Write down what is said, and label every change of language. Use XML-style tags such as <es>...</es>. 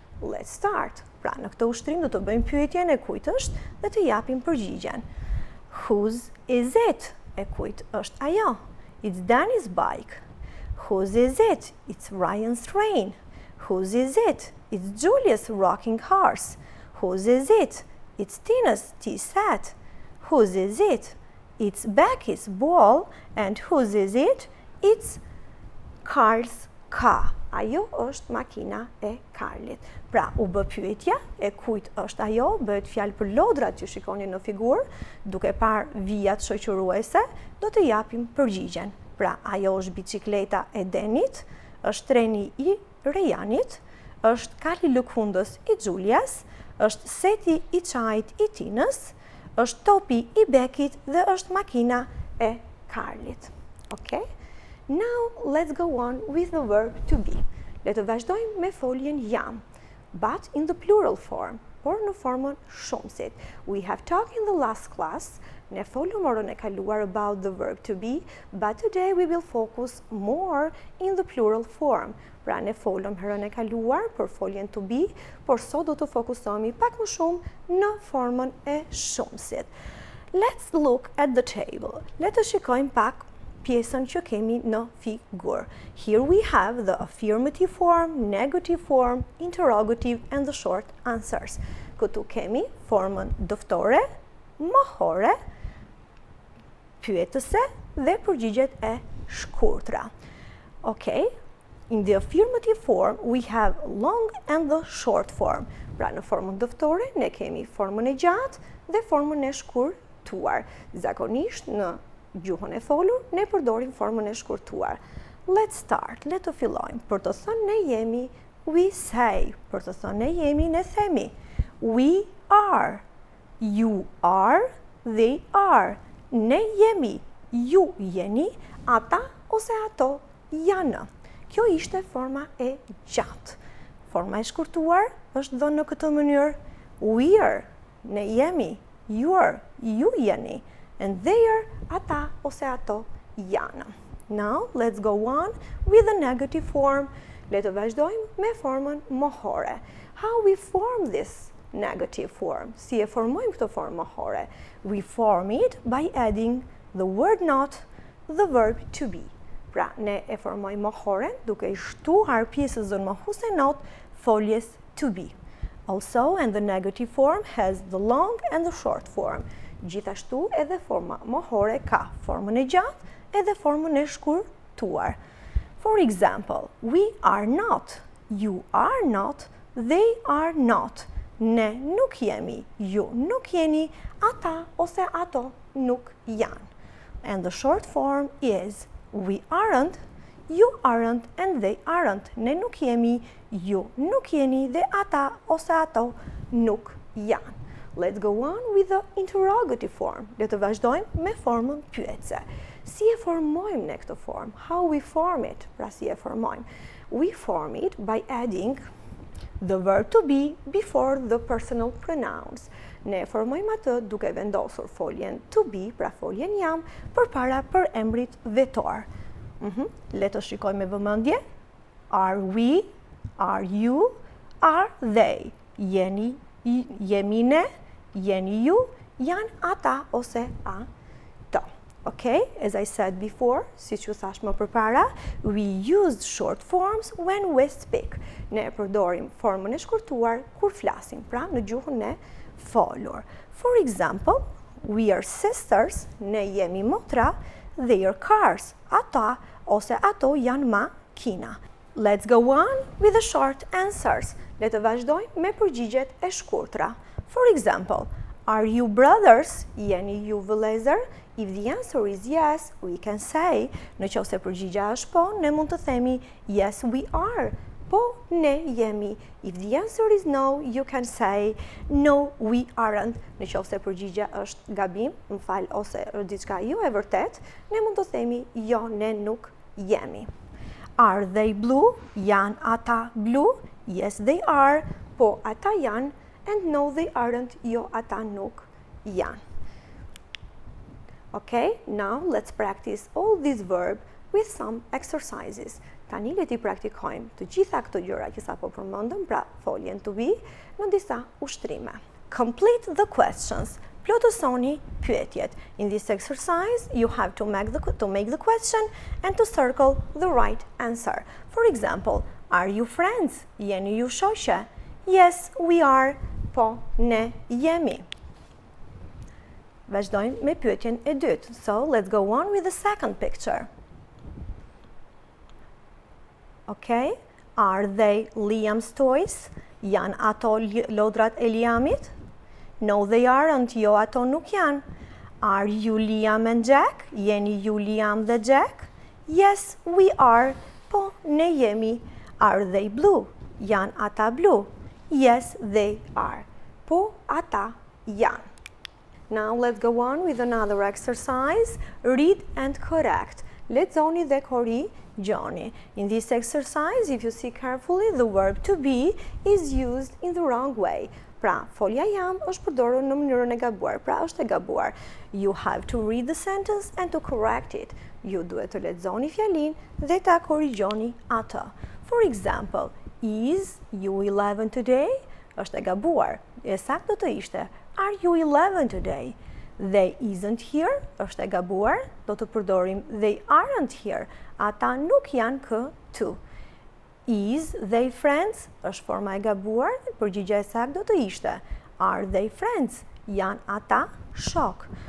<en>Let's start.</en> <sq>Pra, në këtë ushtrim do të bëjmë pyetjen e kujt është dhe të japim përgjigjen.</sq> <en>Whose is it?</en> <sq>E kujt është ajo?</sq> <en>It's Danny's bike. Whose is it? It's Ryan's train. Whose is it? It's Julia's rocking horse. Whose is it? It's Tina's tea set. Whose is it? It's Becky's ball. And whose is it? It's Carl's car.</en> <sq>Ajo është makina e Karlit. Pra, u bë pyetja e kujt është ajo, bëhet fjalë për lodrat që shikoni në figurë, duke parë vijat shoqëruese, do të japim përgjigjen. Pra, ajo është bicikleta e Denit, është treni i Ryanit, është kali lëkundës i Julias, është seti i çajit i Tinës, është topi i Bekit dhe është makina e Karlit.</sq> <en>Okay? Now let's go on with the verb to be.</en> <sq>Le të vazhdojmë me foljen jam,</sq> <en>but in the plural form,</en> <sq>por në formën shumësit.</sq> <en>We have talked in the last class,</en> <sq>ne folëm orën e kaluar</sq> <en>about the verb to be, but today we will focus more in the plural form.</en> <sq>Pra ne folëm herën e kaluar për foljen to be, por sot do të fokusohemi pak më shumë në formën e shumësit.</sq> <en>Let's look at the table.</en> <sq>Le të shikojmë pak pjesën që kemi në figur.</sq> <en>Here we have the affirmative form, negative form, interrogative and the short answers.</en> <sq>Këtu kemi formën dëftore, mohore, pyetëse dhe përgjigjet e shkurtra.</sq> <en>Okay? In the affirmative form, we have long and the short form.</en> <sq>Pra në formën dëftore, ne kemi formën e gjatë dhe formën e shkurtuar. Zakonisht në gjuhën e folur, ne përdorim formën e shkurtuar.</sq> <en>Let's start.</en> <sq>Le të fillojmë. Për të thënë ne jemi,</sq> <en>we say.</en> <sq>Për të thënë ne jemi, ne themi.</sq> <en>We are. You are. They are.</en> <sq>Ne jemi. Ju jeni. Ata ose ato janë. Kjo ishte forma e gjatë. Forma e shkurtuar është dhënë në këtë mënyrë.</sq> <en>We are.</en> <sq>Ne jemi.</sq> <en>You are.</en> <sq>Ju jeni.</sq> <en>And they are,</en> <sq>ata ose ato janë.</sq> <en>Now, let's go on with the negative form.</en> <sq>Le të vazhdojmë me formën mohore.</sq> <en>How we form this negative form?</en> <sq>Si e formojmë këtë formë mohore?</sq> <en>We form it by adding the word not, the verb to be.</en> <sq>Pra, ne e formojmë mohoren duke i shtuar pjesën mohuese not foljes to be.</sq> <en>Also, and the negative form has the long and the short form.</en> <sq>Gjithashtu edhe forma mohore ka formën e gjatë edhe formën e shkurtuar.</sq> <en>For example, we are not, you are not, they are not.</en> <sq>Ne nuk jemi, ju nuk jeni, ata ose ato nuk janë.</sq> <en>And the short form is we aren't, you aren't, and they aren't.</en> <sq>Ne nuk jemi, ju nuk jeni dhe ata ose ato nuk janë.</sq> <en>Let's go on with the interrogative form.</en> <sq>Le të vazhdojmë me formën pyetëse. Si e formojmë ne këtë form?</sq> <en>How we form it?</en> <sq>Pra si e formojmë?</sq> <en>We form it by adding the verb to be before the personal pronouns.</en> <sq>Ne formojmë atë duke vendosur foljen to be, pra foljen jam, përpara për emrit vetor. Le të shikojmë me vëmendje.</sq> <en>Are we? Are you? Are they?</en> <sq>Jeni, jemi ne? Jeni ju, janë ata ose ato.</sq> <en>Okay, as I said before,</en> <sq>si që thash më përpara,</sq> <en>we use short forms when we speak.</en> <sq>Ne përdorim formën e shkurtuar kur flasim, pra në gjuhën e folur.</sq> <en>For example, we are sisters,</en> <sq>ne jemi motra,</sq> <en>they are cars,</en> <sq>ata ose ato janë makina.</sq> <en>Let's go on with the short answers.</en> <sq>Le të vazhdojmë me përgjigjet e shkurtra.</sq> <en>For example, are you brothers?</en> <sq>Jeni ju vëllezër?</sq> <en>If the answer is yes, we can say,</en> <sq>në qoftë se përgjigja është po, ne mund të themi</sq> <en>yes we are.</en> <sq>Po, ne jemi.</sq> <en>If the answer is no, you can say no we aren't.</en> <sq>Në qoftë se përgjigja është gabim, ose diçka jo e vërtet, ne mund të themi jo, ne nuk jemi.</sq> <en>Are they blue?</en> <sq>Janë ata blu?</sq> <en>Yes they are.</en> <sq>Po, ata janë.</sq> <en>And no, they aren't,</en> <sq>jo ata nuk janë.</sq> <en>Okay, now let's practice all this verb with some exercises.</en> <sq>Tani le t'i praktikojmë të gjitha këto gjëra që sapo përmendëm, pra foljen to be, në disa ushtrime.</sq> <en>Complete the questions.</en> <sq>Plotësoni pyetjet.</sq> <en>In this exercise, you have to make the question and to circle the right answer. For example, are you friends?</en> <sq>Jeni ju shoqe?</sq> <en>Yes, we are.</en> <sq>Po, ne jemi. Vazhdojmë me pyetjen e dytë.</sq> <en>So, let's go on with the second picture. Okay? Are they Liam's toys?</en> <sq>Janë ato lodrat e Liamit?</sq> <en>No, they aren't.</en> <sq>Jo, ato nuk janë.</sq> <en>Are you Liam and Jack?</en> <sq>Jeni ju Liam dhe Jack?</sq> <en>Yes, we are.</en> <sq>Po, ne jemi.</sq> <en>Are they blue?</en> <sq>Janë ata blu?</sq> <en>Yes, they are.</en> <sq>ata janë.</sq> <en>Now let's go on with another exercise. Read and correct.</en> <sq>Lexoni dhe korrigjoni.</sq> <en>In this exercise, if you see carefully, the verb to be is used in the wrong way.</en> <sq>Pra, folja jam është përdorur në mënyrën e gabuar, pra është e gabuar.</sq> <en>You have to read the sentence and to correct it.</en> <sq>Ju duhet të lexoni fjalin dhe ta korrigjoni atë.</sq> <en>For example, is you 11 today?</en> <sq>Është e gabuar. E saktë do të ishte,</sq> <en>are you 11 today? They isn't here,</en> <sq>është e gabuar, do të përdorim</sq> <en>they aren't here,</en> <sq>ata nuk janë këtu.</sq> <en>Is they friends,</en> <sq>është forma e gabuar, përgjigja e saktë do të ishte</sq> <en>are they friends,</en> <sq>janë ata shok.</sq>